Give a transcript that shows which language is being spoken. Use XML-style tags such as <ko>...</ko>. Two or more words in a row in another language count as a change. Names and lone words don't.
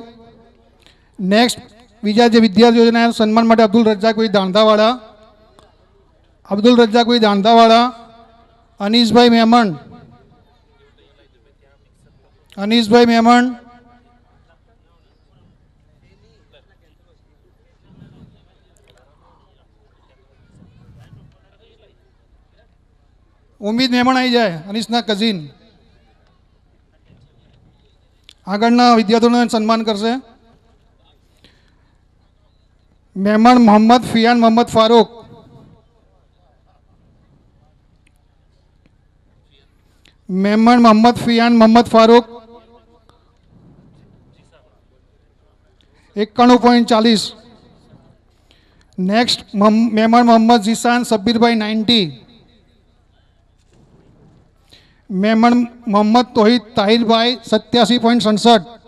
<gu>નેક્સ્ટ બીજા જે વિદ્યાર્થીઓના સન્માન માટે અબ્દુલ રજાકભાઈ દાંધાવાળા, અનીસભાઈ મહેમણ, ઉમ્મીદ મહેમણ આવી જાય, અનીસના કઝિન. આગળના વિદ્યાર્થીઓને સન્માન કરશે મહેમાન મોહમ્મદ ફિયાન મોહમ્મદ ફારૂક, मेमन मोहम्मद फियान मोहम्मद फारूक 91.40. नेक्स्ट मेमन मोहम्मद जीसान सब्बीर भाई 90. मेमन मोहम्मद तोहिद ताहिर भाई 87.67.</gu>